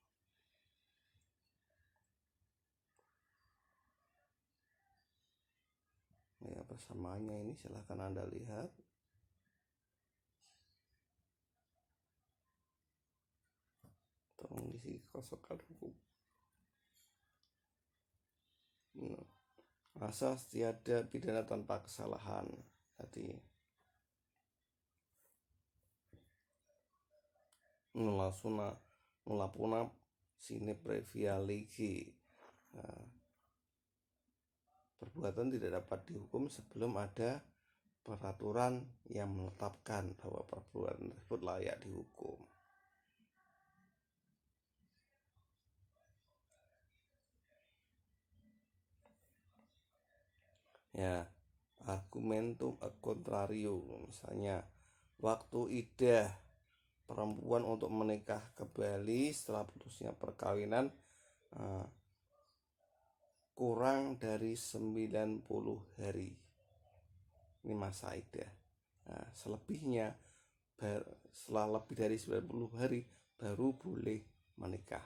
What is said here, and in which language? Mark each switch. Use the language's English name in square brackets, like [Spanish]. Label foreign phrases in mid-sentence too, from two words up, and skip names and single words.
[Indonesian] Ya, persamaannya ini silahkan Anda lihat. Tolong diisi kosakata hukum. Asas tiada pidana tanpa kesalahan. [Latin] Tadi nula puna sine previa legi. [Indonesian] Perbuatan tidak dapat dihukum sebelum ada peraturan yang menetapkan bahwa perbuatan tersebut layak dihukum. Ya, [Latin] argumentum ad contrario, [Indonesian] misalnya waktu iddah perempuan untuk menikah kembali setelah putusnya perkawinan kurang dari 90 hari. Ini masa iddah. Nah, selebihnya setelah lebih dari 90 hari baru boleh menikah.